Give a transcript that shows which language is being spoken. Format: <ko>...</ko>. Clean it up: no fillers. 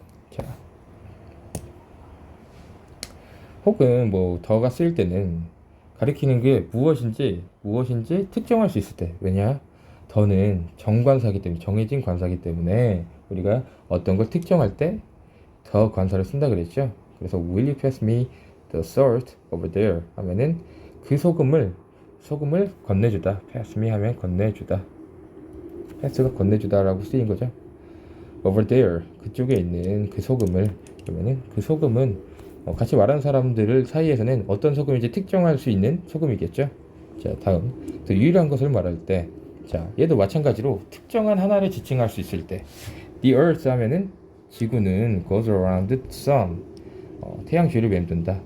<ko>자, 혹은 뭐 더가 쓰일 때는 가리키는 게 무엇인지 특정할 수 있을 때. 왜냐? 더는 정관사기 때문에 정해진 관사기 때문에 우리가 어떤 걸 특정할 때 더 관사를 쓴다 그랬죠.</ko> <en>그래서 Will you pass me the salt over there</en> <ko>하면은 그 소금을 건네주다.</ko> <en>pass me</en> <ko>하면 건네주다. pass가 건네주다라고 쓰인 거죠.</ko> <en>over there</en> <ko>그쪽에 있는 그 소금을 그러면은 그 소금은 같이 말하는 사람들 사이에서는 어떤 소금인지 특정할 수 있는 소금이겠죠. 자, 다음 또 유일한 것을 말할 때, 자, 얘도 마찬가지로 특정한 하나를 지칭할 수 있을 때</ko> <en>the earth</en> <ko>하면은 지구는</ko> <en>goes around the sun.</en> <ko>태양 주위를 맴돈다.</ko>